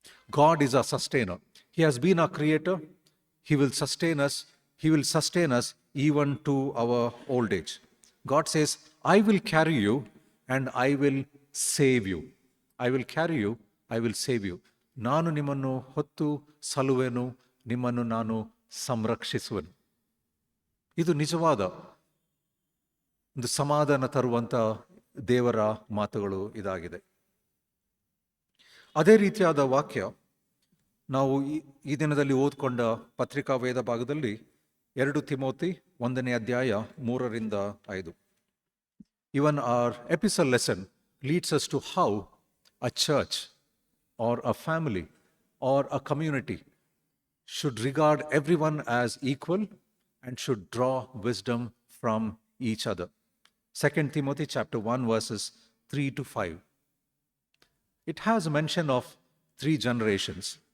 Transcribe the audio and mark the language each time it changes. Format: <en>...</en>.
<en>God is our sustainer. He has been our creator. He will sustain us. He will sustain us even to our old age. God says, I will carry you and I will save you. I will carry you, I will save you.</en> <kn>ನಾನು ನಿಮ್ಮನ್ನು ಹೊತ್ತು ಸಲುವೆನು, ನಿಮ್ಮನ್ನು ನಾನು ಸಂರಕ್ಷಿಸುವೆನು. ಇದು ನಿಜವಾದ ಒಂದು ಸಮಾಧಾನ ತರುವಂಥ ದೇವರ ಮಾತುಗಳು ಇದಾಗಿದೆ. ಅದೇ ರೀತಿಯಾದ ವಾಕ್ಯ ನಾವು ಈ ದಿನದಲ್ಲಿ ಓದ್ಕೊಂಡ ಪತ್ರಿಕಾ ವೇದ ಭಾಗದಲ್ಲಿ 2 ತಿಮೋತಿ 1ನೇ ಅಧ್ಯಾಯ 3-5.</kn> <en>Even our epistle lesson leads us to how a church or a family or a community should regard everyone as equal and should draw wisdom from each other. 2 Timothy chapter 1 verses 3-5. It has a mention of 3 generations.</en>